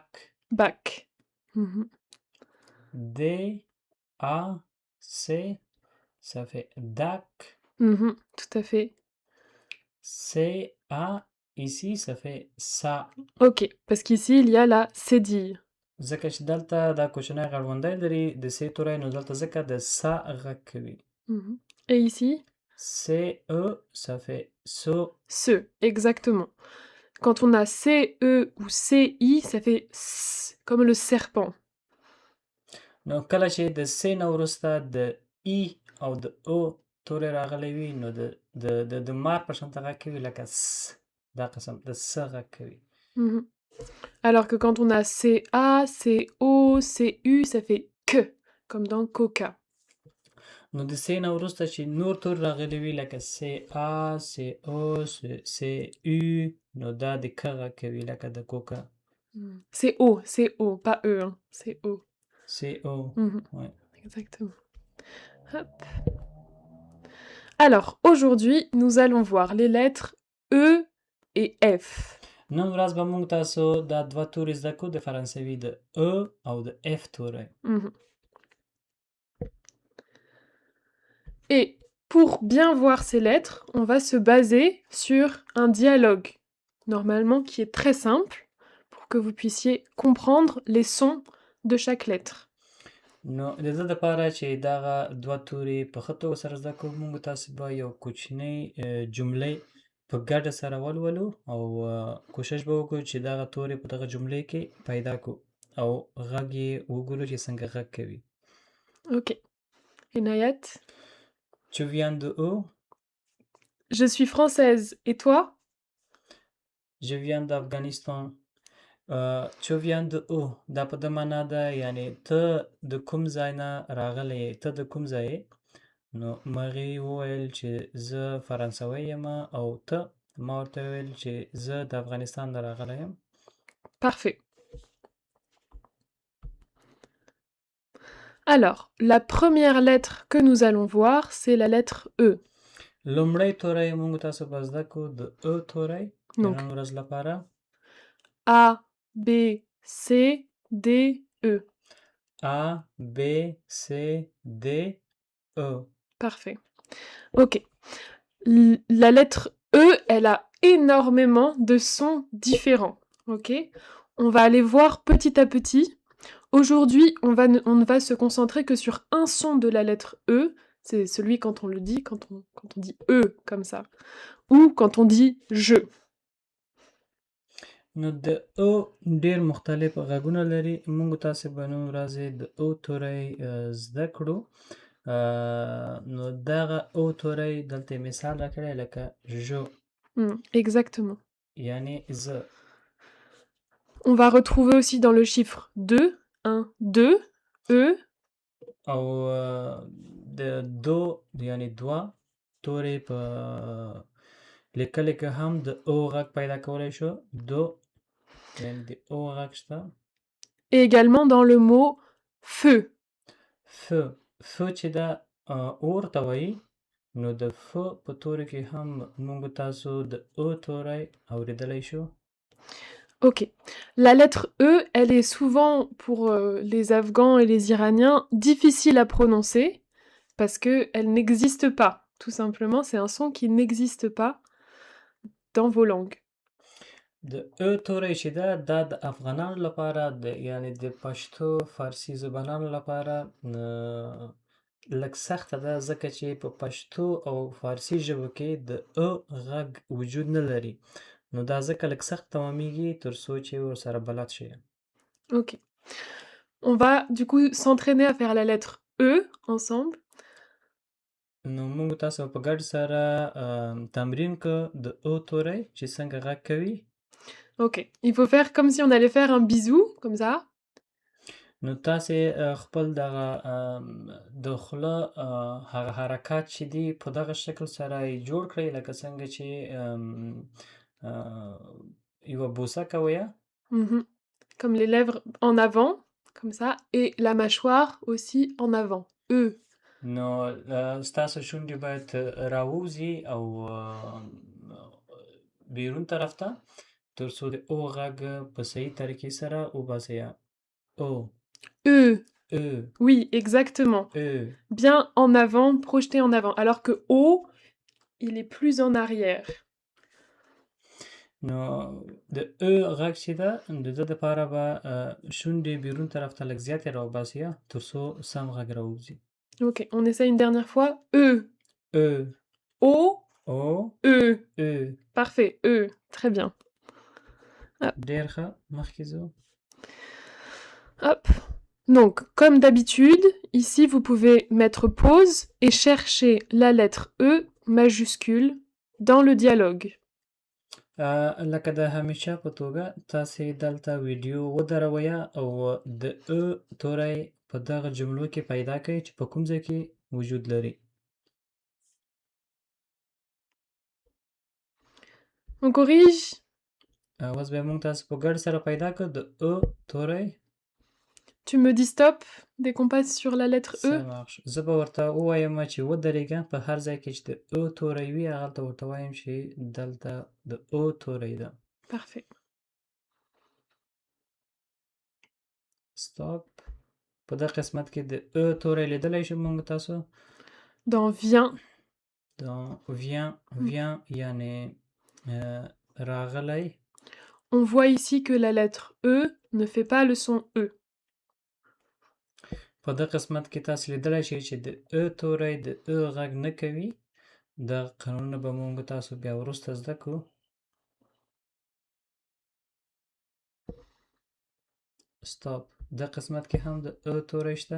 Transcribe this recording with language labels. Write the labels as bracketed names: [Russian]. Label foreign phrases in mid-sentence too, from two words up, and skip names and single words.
[French] BAC. D, A, C, ça fait DAC. Tout à fait. C, A, ici, ça fait SA. Ok, parce qu'ici, il y a la cédille. [Pashto] ځکه چې دلته دا کوچنی غړوندی لري د س توری، نو دلته ځکه د سا غږ کوي. [French] Et ici? C, E, ça fait SE. SE, exactement. Quand on a CE ou CI, ça fait S, comme le serpent. [Pashto] نو کله چې د س نه وروسته د ای او د او توری راغلی وي، نو د مار په شان غږ کوي لکه س، دا قسم د س غږ کوي. [French] Alors que quand on a CA, CO, CU, ça fait que, comme dans Coca. [Pashto] نو د س نه وروسته چې نور توري راغلي وي لکه س آ، س او، س او، نو دا د ک غږ کوي لکه د کوکا. [French] C'est O, pas E, hein. C'est O. C'est O. Ouais. Exactement. Hop. Alors, aujourd'hui, nous allons voir les lettres E et F. [Pashto] نن ورځ به موږ تاسو دا دوه توري زده کړو، د فرانسوي د E او د F توری. [French] Et pour bien voir ces lettres, on va se baser sur un dialogue, normalement qui est très simple, pour que vous puissiez comprendre les sons de chaque lettre. [Pashto] نو د دې دپاره چې دغه دوه توري په ښه توګه سره زده کړو، موږ تاسو به یو کوچنۍ جملې په ګډه سره ولولو او کوشش به وکړو چې دغه توري په دغه جملې کې پیدا کړو او غږ یې وګورو چې څنګه غږ کوي. [French] Ok. Inayat? Tu viens de où? Je suis française. Et toi? Je viens d'Afghanistan. Tu viens de où? [Pashto] دا په ده معنا ده یعنی ته د کوم ځای نه راغلی یې، ته د کوم ځای یې؟ نو مرغۍ وویل چې زه فرانسوی یم او ته ما ورته وویل چې زه د افغانستان نه راغلی یم. [French] Parfait. Alors, la première lettre que nous allons voir, c'est la lettre E. [Pashto] لومړی توری موږ تاسو به زده کړو د ا توری د [French] Donc, [Pashto] نن ورځ لپاره. [French] A, B, C, D, E. A, B, C, D, E. Parfait. Ok. La lettre E, elle a énormément de sons différents. Ok. On va aller voir petit à petit. Aujourd'hui, on ne va se concentrer que sur un son de la lettre E. C'est celui quand on le dit, quand on dit E comme ça. Ou quand on dit je. [Pashto] نو د او ډیر مختلف غږونه لري. موږ تاسو به نن ورځ د او توری زده کړو. نو دغه او توری دلته مثال راکړی لکه جو [French] Exactement. [Pashto] یعنی زه. [French] On va retrouver aussi dans le chiffre 2, 1, 2, E. [Pashto] او د دو یعنی دوه توری په لیکل کې هم د او غږ پیدا کولی شو. دو یعنی د او غږ شته. [French] Et également dans le mot feu. [Pashto] فو فو چې دا اور ته وایي، نو د فو په توري کې هم موږ تاسو د او توری اورېدلی شو. Ok. [French] La lettre E, elle est souvent pour les Afghans et les Iraniens difficile à prononcer parce qu'elle n'existe pas. Tout simplement, c'est un son qui n'existe pas dans vos langues. [Pashto] د او توری چې دا د افغانانو لپاره یعنی د پښتو فارسي زبانانو لپاره لږ سخته ده، ځکه چې په پښتو او فارسي ژبو کې د او غږ وجود نه لري. نو دا ځکه لږ سخت تمامیږي تر څو چې ورسره بلد شئ. [French] Ok. On va du coup s'entraîner à faire la lettre E ensemble. [Pashto] نو موږ تاسو په ګډ سره تمرین کو د او توری چې څنګه غږ کوي. [French] Ok. Il faut faire comme si on allait faire un bisou, comme ça. [Pashto] نو تاسې خپل دغه د خوله هغه حرکات چې دي په دغه شکل سره یې جوړ کړئ لکه څنګه چې یوه بوسه کوئ. Mhm. [French] Comme les lèvres en avant, comme ça, et la mâchoire aussi en avant. E. [Pashto] نو ستاسو شونډې باید راووځي او بیرون طرف ته تر څو د او غږ په صحیح طریقې سره وباسئ. او [French] E. E. Oui, exactement. E. Bien en avant, projeté en avant. Alors que O, il est plus en arrière. [Pashto] نو د او غږ چې ده د ده دپاره به شونډې بیرون طرف ته لږ زیاتې راوباسئ تر څو سم غږ راووځي. [French] Ok, on essaye une dernière fois. E. E. O. O. E. E. Parfait. E. Très bien. [Pashto] ډېر ښه، مخکې ځو. [French] Hop. Donc, comme d'habitude, ici, vous pouvez mettre pause et chercher la lettre E majuscule dans le dialogue. [Pashto] لکه د همیشه په توګه تاسې دلته ویډیو ودروئ او د او توری په دغه جملو کې پیدا کړئ چې په کوم ځای کې وجود لري. [French] On corrige. [Pashto] اوس بیا موږ تاسو په ګډ سره پیدا کړو د او توری. [French] Tu me dis stop dès qu'on passe sur la lettre E. [Pashto] زه به ورته ووایم چې ودرېږه، په هر ځای کې چې د او توری وي هغلته ورته وایم چې دلته د او توری ده. [French] Parfait. stop. [Pashto] په دغه قسمت کې د او توری لیدلی شو موږ تاسو. [French] Dans vient. dans vient [Pashto] یعنی راغلی. [French] On voit ici que la lettre E ne fait pas le son E. [Pashto] په دغه قسمت کې تاسو لیدلی شئ چې د او توری د او غږ نه کوي. دغه قانونونه به موږ تاسو بیا وروسته زده کړو. [French] stop. [Pashto] دغه قسمت کې هم د او توری شته.